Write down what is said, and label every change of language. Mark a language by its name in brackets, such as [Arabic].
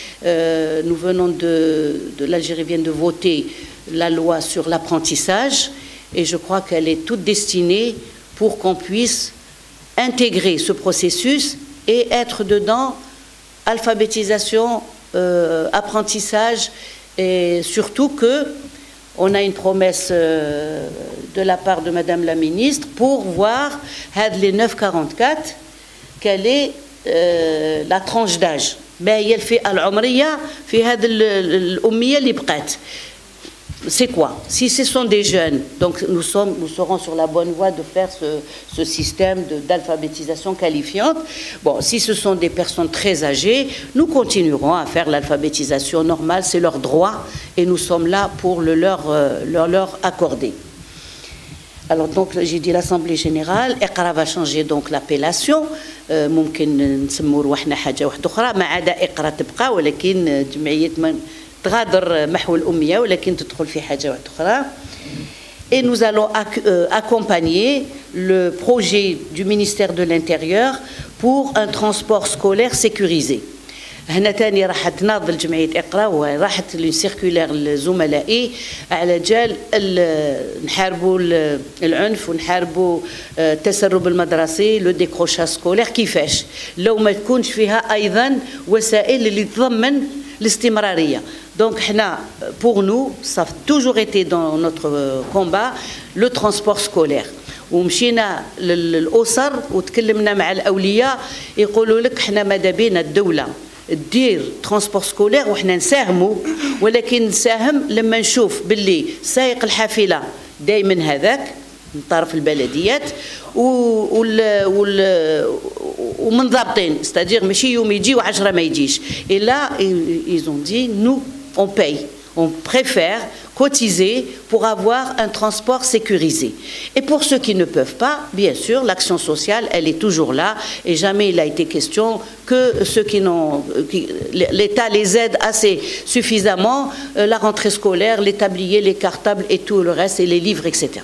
[French] Nous venons l'Algérie vient de voter la loi sur l'apprentissage et je crois qu'elle est toute destinée pour qu'on puisse intégrer ce processus et être dedans, alphabétisation, apprentissage, et surtout qu'on a une promesse de la part de Madame la Ministre pour voir, les 944, quelle est la tranche d'âge. [Arabic] ما هي الفئة العمرية في هذه الأمية اللي بقات. [French] C'est quoi? Si ce sont des jeunes, donc nous serons sur la bonne voie de faire ce système d'alphabétisation qualifiante. Bon, si ce sont des personnes très âgées, nous continuerons à faire l'alphabétisation normale, c'est leur droit, et nous sommes là pour le leur accorder. [Arabic] Alors donc j'ai dit l'Assemblée générale, إقرا va changer donc l'appellation, ممكن نسموا رواحنا حاجة واحدة أخرى ما عدا إقرا تبقى ولكن جمعية تغادر محو الأمية ولكن تدخل في حاجة واحدة أخرى. [French] Et nous allons accompagner le projet du ministère de l'Intérieur pour un transport scolaire sécurisé. [Arabic] هنا تاني راح تناضل جمعية إقرا وراحت لي سيركولير لزملائي على جال نحاربوا العنف ونحاربوا التسرب المدرسي لو ديكروشاج سكولير كيفاش لو ما تكونش فيها أيضا وسائل اللي تضمن الاستمرارية. [French] Donc, pour nous, ça a toujours été dans notre combat, le transport scolaire. [Arabic] ومشينا للأسر وتكلمنا مع الأولياء يقولوا لك احنا ماذا بينا الدولة دير ترانسبور سكولير وحنا نساهموا ولكن نساهم لما نشوف باللي سائق الحافلة دائما هذاك من طرف البلديات ومنضبطين c'est-à-dire ماشي يوم يجي و10 ما يجيش. [French] Et là ils ont dit nous on paye, on préfère cotiser pour avoir un transport sécurisé. Et pour ceux qui ne peuvent pas, bien sûr, l'action sociale, elle est toujours là et jamais il a été question que ceux qui n'ont... l'État les aide assez suffisamment, la rentrée scolaire, les tabliers, les cartables et tout le reste, et les livres, etc.